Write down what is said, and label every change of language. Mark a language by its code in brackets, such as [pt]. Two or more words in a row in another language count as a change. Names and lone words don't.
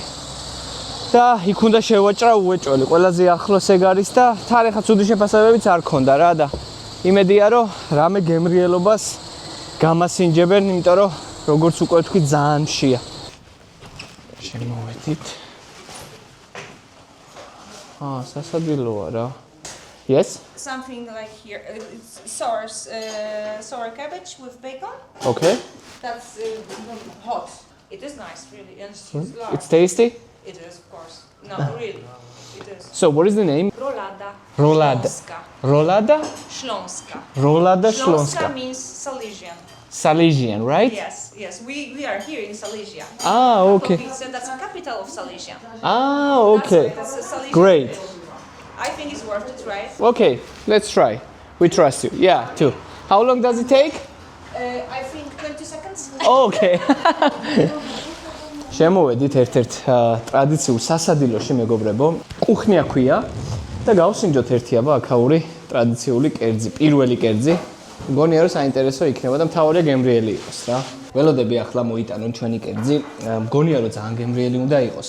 [ka] და იქ უნდა შევაჭრა უეჭველი, ყველაზე ახლოს ეგ არის და თარიღა ცუდი შეფასებებიც არ ქონდა რა და იმედია რომ რამე გემრიელობას გამასინჯებენ, იმიტომ რომ როგორც უკვე ვთქვი ძალიან მშია. შემოვედით. სასადილოა რა. [en] Yes? Something like here. It's sour cabbage with bacon. Okay. That's hot. It is nice, really. And it's large. It's tasty? It is, of course. No, really. It is. So what is the name? Rolada. Rolada. Śląska. Rolada? Śląska. Rolada Śląska Śląska. means Silesian. Silesian, right? Yes. We are here in Silesia. Okay. That's the capital of Silesia. Okay. That's a Silesian. Great. I think it's worth to try it. Okay, let's try. We trust you. Yeah, too. How long does it take? I think 20 seconds. Okay. [ka] შემოვედით ერთ-ერთ ტრადიციულ სასადილოში მეგობრებო. კუხნია ქვია და გავსინჯოთ ერთი აბა აქაური ტრადიციული კერძი, პირველი კერძი. მგონია რომ საინტერესო იქნება და მთავარია გემრიელი იყოს რა. ველოდები ახლა მოიტანონ ჩვენი კერძი. მგონია რომ ძალიან გემრიელი უნდა იყოს.